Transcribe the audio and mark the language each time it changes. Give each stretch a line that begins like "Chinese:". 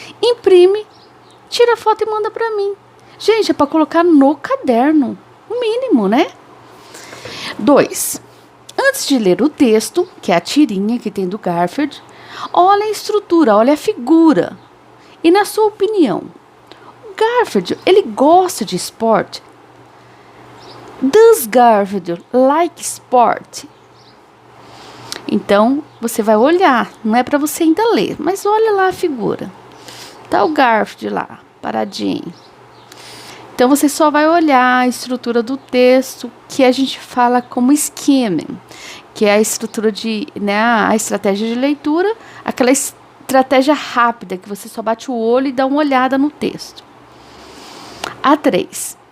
Portuguese: Imprime, tira a foto e manda para mim. Gente, é para colocar no caderno, o mínimo, né? 2. Antes de ler o texto, que é a tirinha que tem do Garfield, olha a estrutura, olha a figura. E na sua opinião, o Garfield, ele gosta de esporte?
English: Does Garfield like sport?
Portuguese: Então, você vai olhar, não é para você ainda ler, mas olha lá a figura. Tá o Garfield lá, paradinho. Então, você só vai olhar a estrutura do texto, que a gente fala como skimming, que é a estrutura a estratégia de leitura, aquela estratégia rápida, que você só bate o olho e dá uma olhada no texto. A 3.